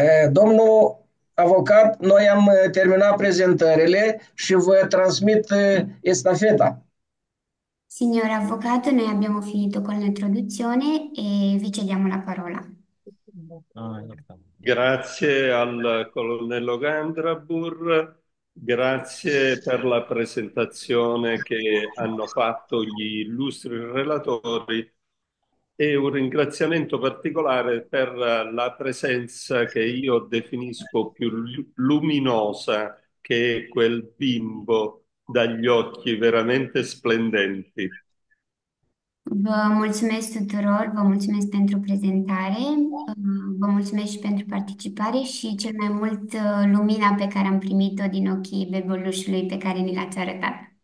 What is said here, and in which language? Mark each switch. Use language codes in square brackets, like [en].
[ro] Domnul avocat, noi am terminat prezentările și vă transmit estafeta. [it] Signor Avvocato, noi abbiamo finito con l'introduzione e vi cediamo la parola. [ro] Iertă. [it] Grazie al colonnello Gandrabur, grazie per la presentazione che hanno fatto gli illustri relatori e un ringraziamento particolare per la presenza che io definisco più luminosa, che è quel bimbo dagli occhi veramente splendenti. [ro] Vă mulțumesc tuturor, vă mulțumesc pentru prezentare, vă mulțumesc și pentru participare și cel mai mult lumina pe care am primit-o din ochii bebelușului pe care ni l-ați arătat.